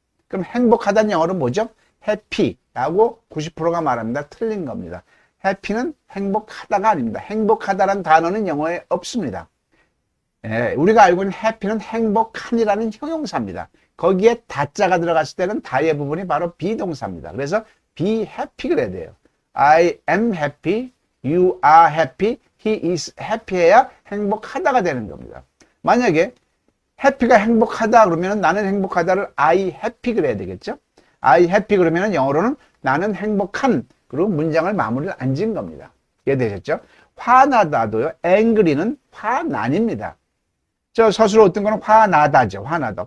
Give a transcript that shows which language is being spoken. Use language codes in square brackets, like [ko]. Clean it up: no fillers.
[ko] 그럼 행복하다는 영어로 뭐죠? happy라고 90%가 말합니다. 틀린 겁니다. happy는 행복하다가 아닙니다. 행복하다라는 단어는 영어에 없습니다. 예, 우리가 알고 있는 happy는 행복한이라는 형용사입니다. 거기에 다자가 들어갔을 때는 다의 부분이 바로 비동사입니다. 그래서 be happy 그래야 돼요. [en] I am happy, you are happy, he is happy [ko] 해야 행복하다가 되는 겁니다. 만약에 happy가 행복하다 그러면 나는 행복하다를 [en] I happy [ko] 그래야 되겠죠? [en] I happy [ko] 그러면 영어로는 나는 행복한 그리고 문장을 마무리를 안 지은 겁니다. 이해되셨죠? 화나다도요. angry는 화난입니다. 저 서술어 어떤 거는 화나다죠. 화나다.